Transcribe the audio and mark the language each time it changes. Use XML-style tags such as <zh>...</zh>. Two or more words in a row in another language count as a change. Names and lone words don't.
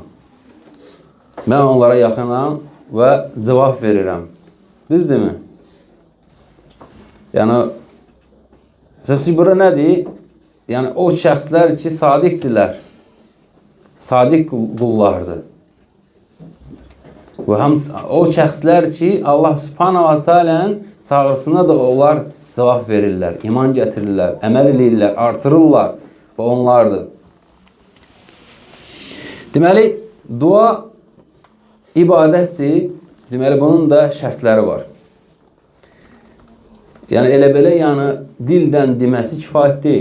<az>Mən onlara yaxınam və cavab verirəm. Düzdürmü? Yəni, sözü bura nədir? Yəni, o şəxslər ki, sadiqdirlər. Sadiq qullardır. Və o şəxslər ki,</az> <ar>الله سبحانه وتعالى'nın</ar> <az>çağrısına da onlar cavab verirlər, iman gətirirlər, əməl edirlər, artırırlar və onlardır. Deməli, dua ibadətdir. Deməli, bunun da şərtləri var. Yəni, elə-belə dildən deməsi kifayət deyil.</az>